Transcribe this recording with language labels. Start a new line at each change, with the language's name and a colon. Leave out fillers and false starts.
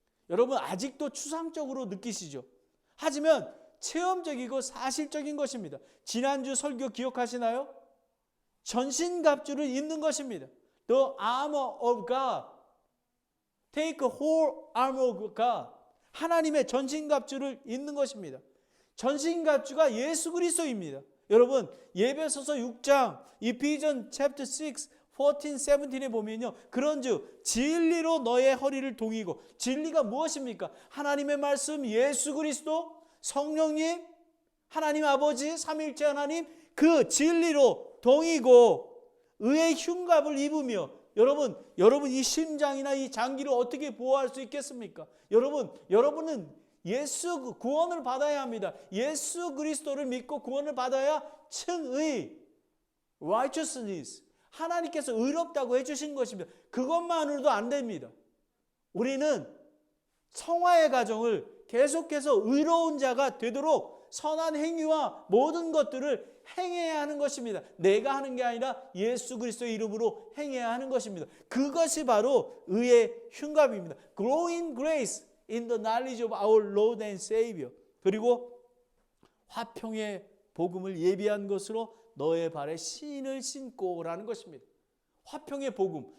Korean: 여러분, 아직도 추상적으로 느끼시죠? 하지만 체험적이고 사실적인 것입니다. 지난주 설교 기억하시나요? 전신갑주를 입는 것입니다.
English: The armor of God. Take a whole armor of God.
Korean: 하나님의 전신갑주를 입는 것입니다. 전신갑주가 예수 그리스도입니다. 여러분 예배소서 6장 Ephesians chapter 6 14, 17에 보면요. 그런즉 진리로 너의 허리를 동이고 진리가 무엇입니까? 하나님의 말씀 예수 그리스도 성령님 하나님 아버지 삼위일체 하나님 그 진리로 동이고 의의 흉갑을 입으며 여러분 이 심장이나 이 장기를 어떻게 보호할 수 있겠습니까? 여러분은 예수 구원을 받아야 합니다. 예수 그리스도를 믿고 구원을 받아야 칭의 righteousness 하나님께서 의롭다고 해주신 것입니다. 그것만으로도 안 됩니다. 우리는 성화의 가정을 계속해서 의로운 자가 되도록 선한 행위와 모든 것들을 행해야 하는 것입니다. 내가 하는 게 아니라 예수 그리스도의 이름으로 행해야 하는 것입니다. 그것이 바로 의의 흉갑입니다.
English: Grow in grace in the knowledge of our Lord and Savior.
Korean: 그리고 화평의 복음을 예비한 것으로 너의 발에 신을 신고라는 것입니다. 화평의 복음.